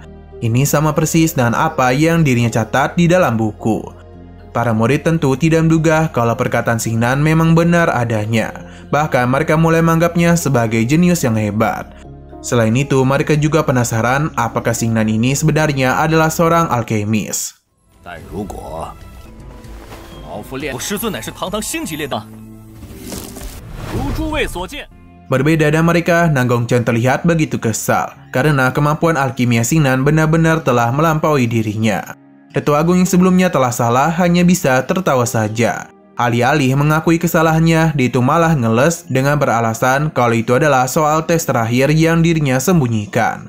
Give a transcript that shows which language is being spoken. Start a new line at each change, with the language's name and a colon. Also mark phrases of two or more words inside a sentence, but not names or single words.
Indonesian: Ini sama persis dengan apa yang dirinya catat di dalam buku. Para murid tentu tidak menduga kalau perkataan Xingnan memang benar adanya. Bahkan mereka mulai menganggapnya sebagai jenius yang hebat. Selain itu, mereka juga penasaran apakah Xingnan ini sebenarnya adalah seorang alkemis.
Chinese: 但如果老夫练，我师尊乃是堂堂星级炼丹，如诸位所见。
Indonesian: Berbeda dengan mereka, Nanggongchen terlihat begitu kesal karena kemampuan alkimia Xingnan benar-benar telah melampaui dirinya. Tetua Agung yang sebelumnya telah salah hanya bisa tertawa saja. Alih-alih mengakui kesalahannya, dia itu malah ngeles dengan beralasan kalau itu adalah soal tes terakhir yang dirinya sembunyikan.